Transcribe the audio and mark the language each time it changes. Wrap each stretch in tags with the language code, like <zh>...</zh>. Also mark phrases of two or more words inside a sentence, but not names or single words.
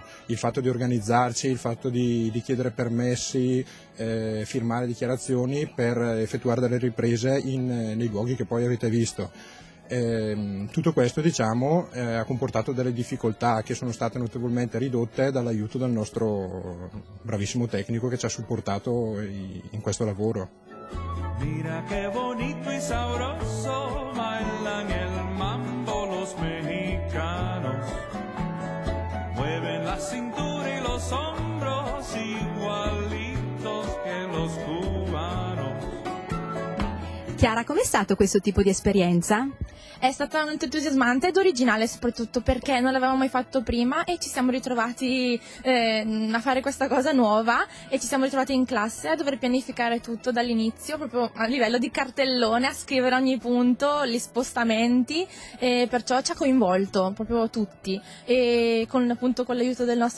<it>Il fatto di organizzarci, il fatto di chiedere permessi, firmare dichiarazioni per effettuare delle riprese nei luoghi che poi avete visto. Tutto questo ha comportato delle difficoltà che sono state notevolmente ridotte dall'aiuto del nostro bravissimo tecnico che ci ha supportato in questo lavoro.</it> <es>Mira qué bonito y sabroso bailan el mambo los mexicanos. Mueven la cintura y los hombros igualitos que los cubanos.</es> <it>Chiara, com'è stato questo tipo di esperienza? È stata molto entusiasmante ed originale, soprattutto perché non l'avevamo mai fatto prima e ci siamo ritrovati a fare questa cosa nuova e ci siamo ritrovati in classe a dover pianificare tutto dall'inizio, proprio a livello di cartellone, a scrivere ogni punto, gli spostamenti, e perciò ci ha coinvolto proprio tutti e con l'aiuto del nostro</it>